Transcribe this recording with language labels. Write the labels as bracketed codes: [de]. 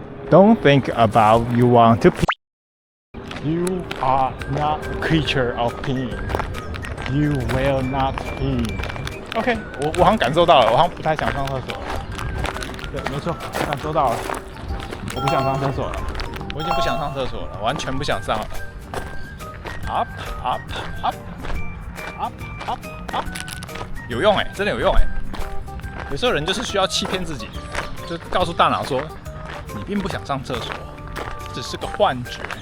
[en] Don't think about you want to pee. You are not a creature of peeing.You will not pee. [zh] OK， 我好像感受到了，我好像不太想上厕所。对，没错，感受到了，我不想上厕所了，我已经不想上厕所了，完全不想上了。 [en] Up, up, up, up, up, up， [zh] 有用哎，真的有用哎。有时候人就是需要欺骗自己，就告诉大脑说，你并不想上厕所，只是个幻觉。